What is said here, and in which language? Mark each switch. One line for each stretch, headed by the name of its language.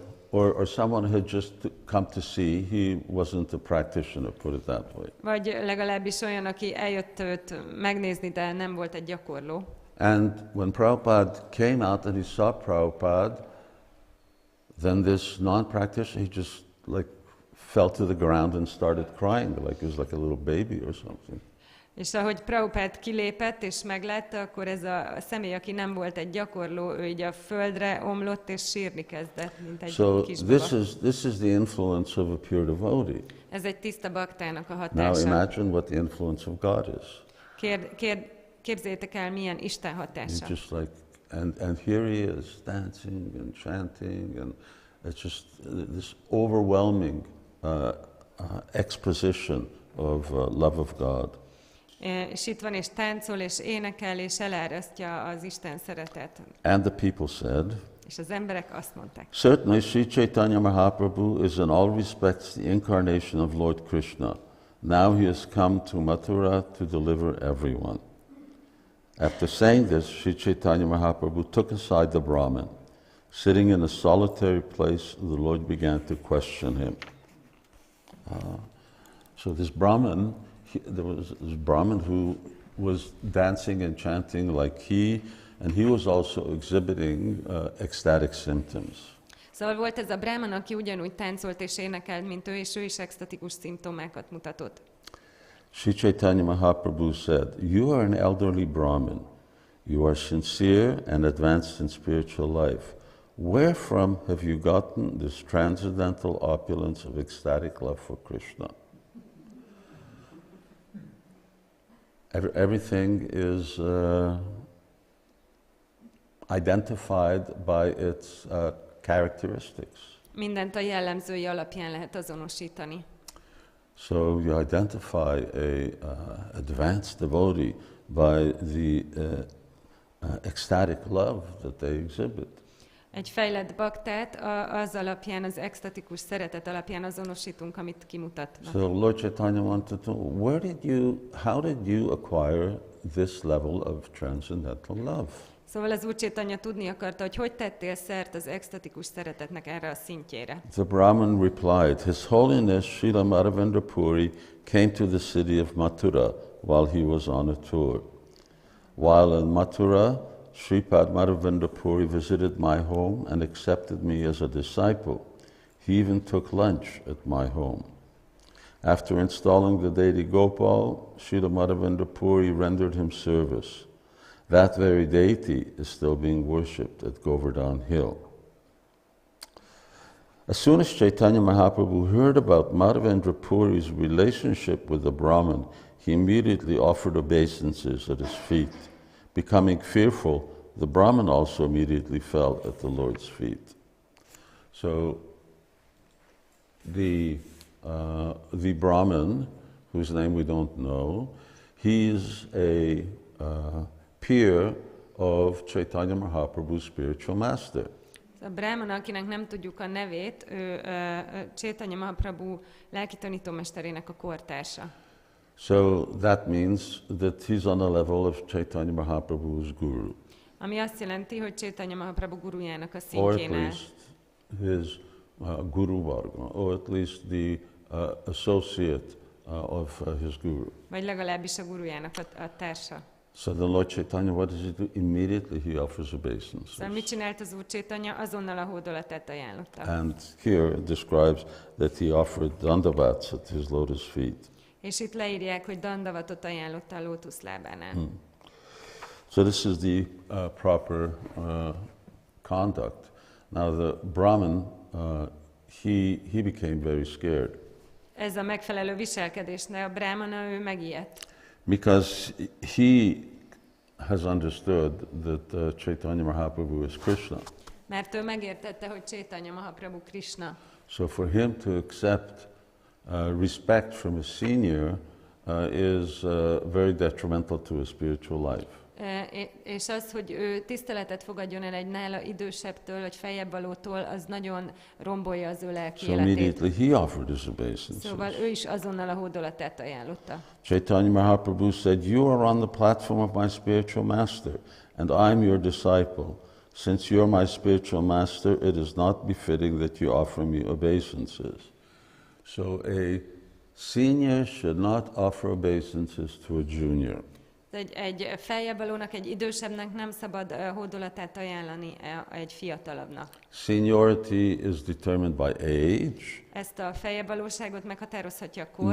English: Or someone who had just come to see, he wasn't a practitioner, put it that way.
Hungarian: Vagy legalábbis olyan, aki eljött őt megnézni, de nem volt egy gyakorló.
English: And when Prabhupada came out and he saw Prabhupada, then this non-practitioner, he just like fell to the ground and started crying, like he was like a little baby or something.
Hungarian: És ahogy Prabhupád kilépett és meglátta, akkor ez a személy, aki nem volt egy gyakorló, ő így a földre omlott és sírni kezdett, mint egy kisbaba.
English: So this is the influence of a pure devotee.
Hungarian: Ez egy tiszta baktának a
English: Now
Hungarian: hatása.
English: imagine what the influence of God is.
Hungarian: Képzeljétek el, milyen Isten hatása.
English: Just like, and here he is dancing and chanting, and it's just this overwhelming exposition of love of God.
Hungarian: És itt van, és táncol, és énekel, és elárasztja az Isten szeretet.
English: And the people said,
Hungarian: és az emberek azt mondták,
English: certainly Sri Caitanya Mahaprabhu is in all respects the incarnation of Lord Krishna. Now he has come to Mathurā to deliver everyone. After saying this, Sri Caitanya Mahaprabhu took aside the Brahmin. Sitting in a solitary place, the Lord began to question him. So this Brahmin, there was this Brahmin who was dancing and chanting like he, and he was also exhibiting ecstatic symptoms.
Hungarian: Szóval volt ez a brahman, aki ugyanúgy táncolt és énekelt, mint ő, és ő is extatikus szimptomákat mutatott.
English: Sri Caitanya Mahaprabhu said, "You are an elderly Brahmin. You are sincere and advanced in spiritual life. Where from have you gotten this transcendental opulence of ecstatic love for Krishna? Everything is identified by its characteristics.
Hungarian: Mindent a jellemzői alapján lehet azonosítani.
English: So you identify a advanced devotee by the ecstatic love that they exhibit.
Hungarian: Egy fejlett baktát az alapján, az extatikus szeretet alapján azonosítunk, amit kimutatnak.
English: So Lord Caitanya wanted to know, how did you acquire this level of transcendental love?
Hungarian: Szóval az Úr Caitanya tudni akarta, hogy tettél szert az extatikus szeretetnek erre a szintjére.
English: The Brahmin replied, His Holiness Srila Madhavendra Puri came to the city of Mathurā while he was on a tour. While in Mathurā, Sripad Madhavendra Puri visited my home and accepted me as a disciple. He even took lunch at my home. After installing the deity Gopal, Srila Madhavendra Puri rendered him service. That very deity is still being worshipped at Govardhan Hill. As soon as Caitanya Mahaprabhu heard about Madhavendra Puri's relationship with the Brahmin, he immediately offered obeisances at his feet. Becoming fearful, the Brahmin also immediately fell at the Lord's feet. So the Brahmin, whose name we don't know, he's a peer of Caitanya Mahaprabhu's spiritual master.
Hungarian: A Brahmana, akinek nem tudjuk a nevét, ő Caitanya Mahaprabhu lelki tanítómesterének a kortársa.
English: So that means that he's on the level of Caitanya Mahaprabhu's guru.
Hungarian: Ami azt jelenti, hogy Caitanya Mahaprabhu gurujának a
English: Or at
Hungarian: szintjén áll.
English: least his guru varga, or at least the associate of his guru.
Hungarian: Vagy legalábbis a gurujának a társa.
English: So the Lord Caitanya, what does he do? Immediately he offers obeisances.
Hungarian: Szóval mit csinált az Úr Caitanya? Azonnal a hódolatát ajánlotta.
English: And here it describes that he offered dandavats at his lotus feet.
Hungarian: És itt leírják, hogy dandavatot ajánlotta a lótuszlábánál.
English: So this is the proper conduct. Now the Brahmin, he became very scared.
Hungarian: Ez a megfelelő viselkedés, de a Brahmana, ő megijedt.
English: Because he has understood that Caitanya Mahaprabhu is Krishna.
Hungarian: Mert ő megértette, hogy Caitanya Mahaprabhu Krishna.
English: So for him to accept respect from a senior is very detrimental to his spiritual life.
Hungarian: És az, hogy ő tiszteletet fogadjon el egy nála idősebbtől, vagy feljebb valótól, az nagyon rombolja az ő lelki életét.
English: Immediately he offered his obeisances.
Hungarian: Szóval ő is azonnal a hódolatát ajánlotta.
English: Caitanya Mahaprabhu said, "You are on the platform of my spiritual master, and I'm your disciple. Since you're my spiritual master, it is not befitting that you offer me obeisances." So a senior should not offer obeisances to a junior.
Hungarian: Egy feljebb valónak, egy idősebbnek nem szabad hódolatát ajánlani egy fiatalabbnak.
English: Seniority is determined by age,
Hungarian: Ezt a feljebb valóságot meghatározhatja a kor,